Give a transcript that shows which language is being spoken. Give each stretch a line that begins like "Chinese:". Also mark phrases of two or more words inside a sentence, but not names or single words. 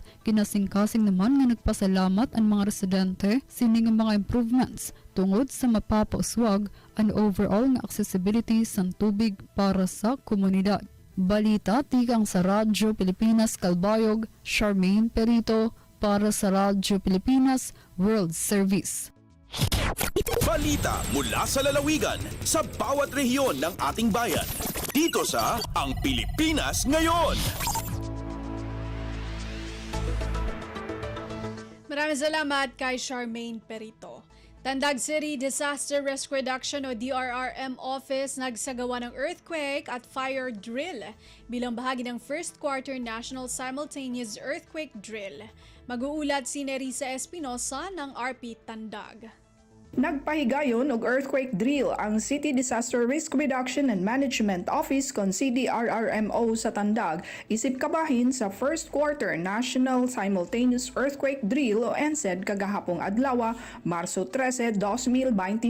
Waray: Kinasingkasing naman nga nagpasalamat ang mga residente sining mga improvements tungod sa mapapauswag ang overall nga accessibility sa tubig para sa komunidad. Balita tikang sa Radyo Pilipinas Calbayog, Charmaine Perito para sa Radyo Pilipinas World Service.
Filipino: Balita mula sa lalawigan sa bawat rehiyon ng ating bayan. Dito sa Ang Pilipinas Ngayon. Maraming salamat kay Charmaine Perito. Tandag City Disaster Risk Reduction o DRRM Office nagsagawa ng
English: earthquake at fire drill
Filipino: bilang bahagi ng
English: first quarter
Filipino: National Simultaneous Earthquake Drill. Mag-uulat si Nerissa Espinosa ng RP Tandag.
Cebuano: Nagpahigayon og
English: earthquake drill
Cebuano: ang City Disaster Risk Reduction and Management Office kon CDRRMO sa Tandag isip kabahin sa
English: first quarter
Cebuano: National Simultaneous Earthquake Drill o NSED kagahapong adlaw, Marso 13, 2025.